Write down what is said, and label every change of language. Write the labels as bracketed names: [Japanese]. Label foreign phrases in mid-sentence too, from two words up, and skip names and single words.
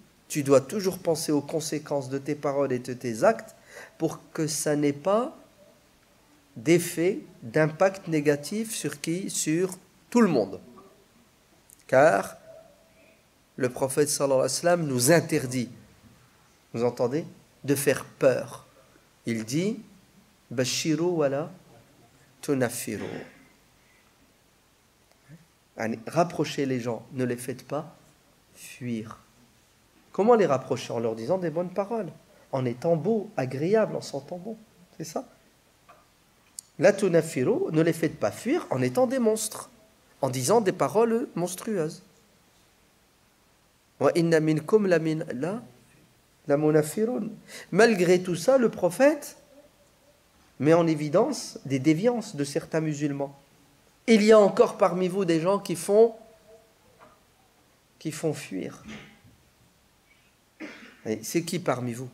[French] Tu dois toujours penser aux conséquences de tes paroles et de tes actes pour que ça n'ait pas d'effet, d'impact négatif sur qui? Sur tout le monde. Car le prophète [Arabic] صلى الله عليه وسلم [French] nous interdit, vous entendez, de faire peur. Il dit [Arabic] بشروا ولا تنفروا. [French] Rapprochez les gens, ne les faites pas fuir. Comment les rapprocher? En leur disant des bonnes paroles, en étant beau, agréable, en sentant bon. C'est ça. [Arabic] لا تنفروا, [French] ne les faites pas fuir en étant des monstres, en disant des paroles monstrueuses. [Arabic] وإن منكم لمنفرون. [French] Malgré tout ça, le prophète met en évidence des déviances de certains musulmans. Il y a encore parmi vous des gens qui font fuir. Et c'est qui parmi vous?